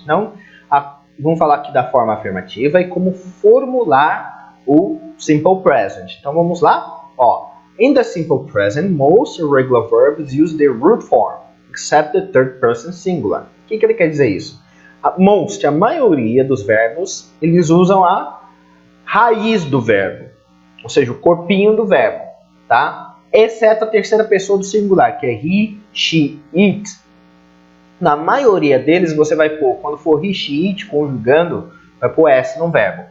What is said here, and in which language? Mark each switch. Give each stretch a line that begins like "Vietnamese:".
Portuguese: Então, vamos falar aqui da forma afirmativa e como formular o simple present. Então, vamos lá?
English: Ó, in the simple present, most irregular verbs use their root form, except the third person singular.
Portuguese: O que ele quer dizer isso? A maioria dos verbos, eles usam a raiz do verbo, ou seja, o corpinho do verbo, tá? Exceto a terceira pessoa do singular, que é he, she, it. Na maioria deles, você vai pôr, quando for he, she, it, conjugando, vai pôr S no verbo.